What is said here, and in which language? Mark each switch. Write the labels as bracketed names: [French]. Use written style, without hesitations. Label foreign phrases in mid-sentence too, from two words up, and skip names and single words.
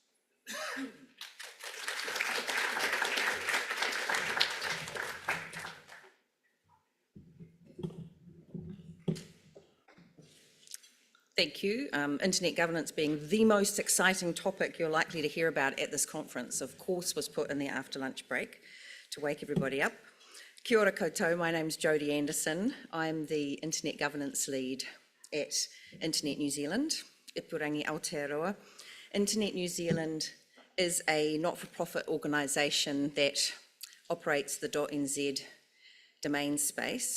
[English] Thank you. Internet governance being the most exciting topic you're likely to hear about at this conference, of course, was put in the after lunch break to wake everybody up. [Māori] Kia ora koutou, [English] my name's Jodie Anderson. I'm the Internet Governance Lead at Internet New Zealand, Ipurangi Aotearoa. Internet New Zealand is a not-for-profit organisation that operates the .nz domain space.